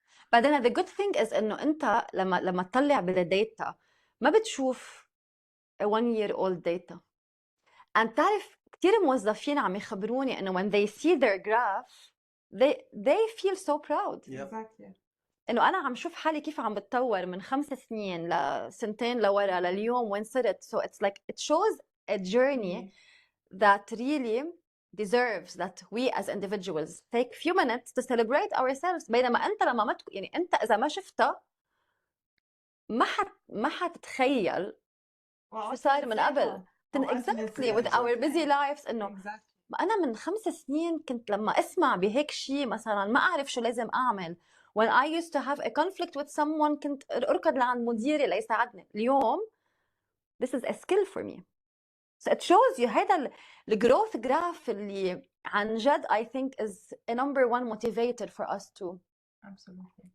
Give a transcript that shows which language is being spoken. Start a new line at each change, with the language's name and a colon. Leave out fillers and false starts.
English: But then the good thing is
Arabic: إنه أنت لما تطلع بالداتا ما بتشوف
English: a 1-year-old data. and
Arabic: تعرف كتير موظفين عم يخبروني إنه
English: when they see their graph they feel so proud. Exactly.
Arabic: إنه أنا عم شوف حالي كيف عم بتطور من 5 سنين لسنتين لورا لليوم وين صرت.
English: So it's like it shows a journey that really deserves that we as individuals take few minutes to celebrate ourselves.
Arabic: بينما أنت لما ما يعني أنت إذا ما شفتها ما حتتخيل شو صار من قبل.
English: Exactly with our busy lives
Arabic: إنه أنا من 5 سنين كنت لما أسمع بهيك شيء مثلا ما أعرف شو لازم أعمل.
English: When I used to have a conflict with someone
Arabic: كنت أركض لعند مديري ليساعدني.
English: اليوم this is a skill for me. So it shows you هذا الgrowth graph
Arabic: اللي عن جد
English: I think is a number one motivator for us to Absolutely